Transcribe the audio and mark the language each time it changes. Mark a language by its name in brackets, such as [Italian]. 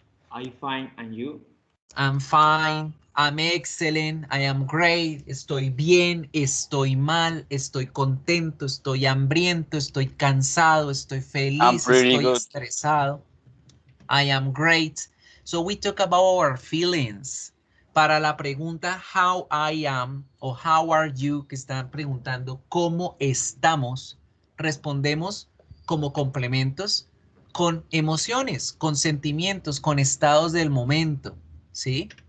[English] I'm fine, and you? I'm fine, I'm excellent, I am great, [Spanish] estoy bien, estoy mal, estoy contento, estoy hambriento, estoy cansado, estoy feliz, estoy estresado. [English] I am great. So we talk about our feelings. [Spanish] Para la pregunta [English] how I am [Spanish] o [English] how are you, [Spanish] que están preguntando cómo estamos, respondemos como complementos con emociones, con sentimientos, con estados del momento, ¿sí?